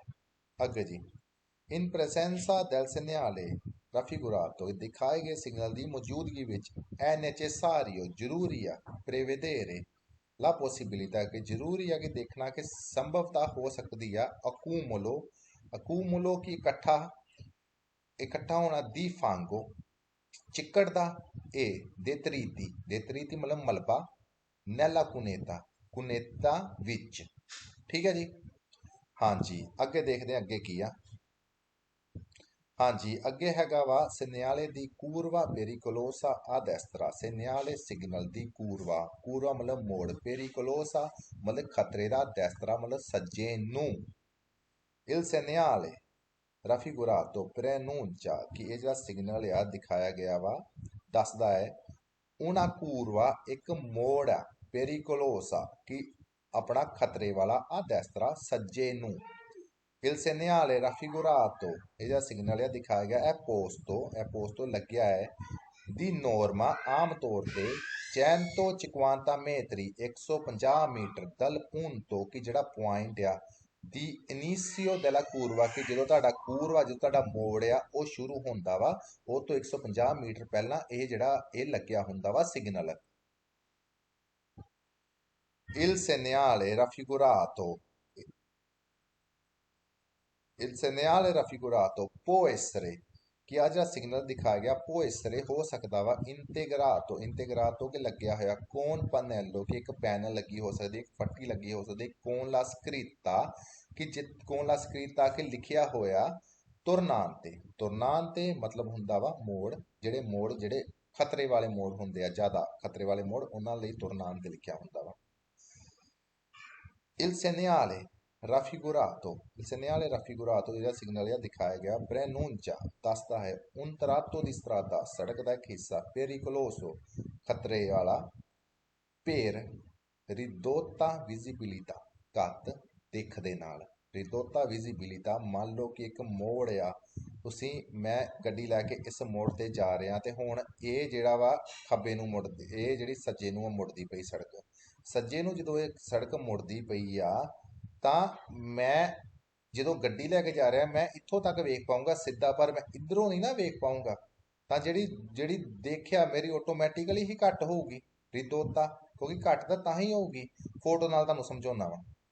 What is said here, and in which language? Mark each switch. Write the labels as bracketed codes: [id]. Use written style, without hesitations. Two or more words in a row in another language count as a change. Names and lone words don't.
[pa] ਅੱਗੇ ਜੀ, [it] in presenza del segnale raffigurato [pa] ਦਿਖਾਏ ਗਏ ਸਿਗਨਲ ਦੀ ਮੌਜੂਦਗੀ ਵਿੱਚ, [it] è necessario [pa] ਜ਼ਰੂਰੀ ਆ, [it] prevedere la possibilità [pa] ਕਿ ਜ਼ਰੂਰੀ ਆ ਕਿ ਦੇਖਣਾ ਕਿ ਸੰਭਵਤਾ ਹੋ ਸਕਦੀ ਆ, accumulo ਕਿ ਇਕੱਠਾ ਹੋਣਾ, [it] di fango [pa] ਚਿੱਕੜ ਦਾ, ਇਹ detriti ਮਤਲਬ ਮਲਬਾ, [it] nella cuneta [pa] ਵਿੱਚ। ਠੀਕ ਹੈ ਜੀ, ਹਾਂਜੀ ਅੱਗੇ ਦੇਖਦੇ ਹਾਂ ਅੱਗੇ ਕੀ ਆ। ਹਾਂਜੀ ਅੱਗੇ ਹੈਗਾ ਵਾ, [it] segnale di curva pericolosa a destra, [pa] segnale ਸਿਗਨਲ ਦੀ curva ਮਤਲਬ ਮੋੜ, pericolosa ਮਤਲਬ ਖਤਰੇ ਦਾ, destra ਮਤਲਬ ਸੱਜੇ ਨੂੰ, il [it] segnale raffigurato preannuncia [pa] ਕਿ ਇਹ ਜਿਹੜਾ ਸਿਗਨਲ ਆ ਦਿਖਾਇਆ ਗਿਆ ਵਾ, ਦੱਸਦਾ ਹੈ, [it] una curva [pa] ਇੱਕ ਮੋੜ ਆ, pericolosa ਕਿ ਆਪਣਾ ਖਤਰੇ ਵਾਲਾ, [it] a destra [pa] ਸੱਜੇ ਨੂੰ, [it] il segnale raffigurato [pa] ਇਹ ਜਿਹੜਾ ਸਿਗਨਲ ਆ ਦਿਖਾਇਆ ਗਿਆ, [it] è posto [pa] ਲੱਗਿਆ ਹੈ, [it] di norma [pa] ਆਮ ਤੌਰ ਤੇ 150 metri 150 ਮੀਟਰ [it] dal punto [pa] ਕਿ ਜਿਹੜਾ ਪੁਆਇੰਟ ਆ, [it] di inizio della curva [pa] ਕਿ ਜਦੋਂ ਤੁਹਾਡਾ ਮੋੜ ਆ ਉਹ ਸ਼ੁਰੂ ਹੁੰਦਾ ਵਾ, ਉਹ ਤੋਂ 150 ਮੀਟਰ ਪਹਿਲਾਂ ਇਹ ਲੱਗਿਆ ਹੁੰਦਾ ਵਾ ਸਿਗਨਲ। [it] il segnale può essere [pa] ਕਿ ਆ ਜਿਹੜਾ ਸਿਗਨਲ ਦਿਖਾਇਆ ਗਿਆ, [it] può essere [pa] ਹੋ ਸਕਦਾ ਵਾ, integrato ਕਿ ਲੱਗਿਆ ਹੋਇਆ, [it] con pannello [pa] ਕਿ ਇੱਕ ਪੈਨਲ ਲੱਗੀ ਹੋ ਸਕਦੀ, ਇੱਕ ਫੱਟੀ ਲੱਗੀ ਹੋ ਸਕਦੀ, [it] con la scritta [pa] ਕਿ ਲਿਖਿਆ ਹੋਇਆ, ਤੁਰਨਾਂਤੇ ਮਤਲਬ ਹੁੰਦਾ ਵਾ ਮੋੜ, ਜਿਹੜੇ ਖਤਰੇ ਵਾਲੇ ਮੋੜ ਹੁੰਦੇ ਆ, ਜ਼ਿਆਦਾ ਖਤਰੇ ਵਾਲੇ ਮੋੜ, ਉਹਨਾਂ ਲਈ ਤੁਰਨਾਂਤੇ ਲਿਖਿਆ ਹੁੰਦਾ ਵਾ। [it] il segnale raffigurato, il segnale raffigurato [pa] ਜਿਹੜਾ ਸਿਗਨਲ ਆ ਦਿਖਾਇਆ ਗਿਆ [it] preannuncia [pa] ਦੱਸਦਾ ਹੈ [it] un tratto di strada [pa] ਸੜਕ ਦਾ ਇੱਕ ਹਿੱਸਾ [it] pericoloso [pa] ਖਤਰੇ ਵਾਲਾ [it] per ridotta visibilità [pa] ਘੱਟ ਦਿੱਖ ਦੇ ਨਾਲ [it] ridotta visibilità [pa] ਮੰਨ ਲਓ ਕਿ ਇੱਕ ਮੋੜ ਆ ਤੁਸੀਂ ਮੈਂ ਗੱਡੀ ਲੈ ਕੇ ਇਸ ਮੋੜ ਤੇ ਜਾ ਰਿਹਾ ਤੇ ਹੁਣ ਇਹ ਜਿਹੜਾ ਵਾ ਖੱਬੇ ਨੂੰ ਮੁੜਦੀ ਇਹ ਜਿਹੜੀ ਸੱਜੇ ਨੂੰ ਮੁੜਦੀ ਪਈ ਸੜਕ ਸੱਜੇ ਨੂੰ ਜਦੋਂ ਇਹ ਸੜਕ ਮੁੜਦੀ ਪਈ ਆ ਤਾਂ ਮੈਂ ਜਦੋਂ ਗੱਡੀ ਲੈ ਕੇ ਜਾ ਰਿਹਾ ਮੈਂ ਇੱਥੋਂ ਤੱਕ ਵੇਖ ਪਾਊਂਗਾ ਸਿੱਧਾ ਪਰ ਮੈਂ ਇਧਰੋਂ ਨਹੀਂ ਨਾ ਵੇਖ ਪਾਊਂਗਾ ਤਾਂ ਜਿਹੜੀ ਜਿਹੜੀ ਦੇਖਿਆ ਮੇਰੀ ਆਟੋਮੈਟਿਕਲੀ ਹੀ ਘੱਟ ਹੋਊਗੀ ਰਿਦੋਤਾ ਕਿਉਂਕਿ ਘੱਟ ਤਾਂ ਹੀ ਹੋਊਗੀ ਫੋਟੋ ਨਾਲ ਤੁਹਾਨੂੰ ਸਮਝਾਉਣਾ ਵਾ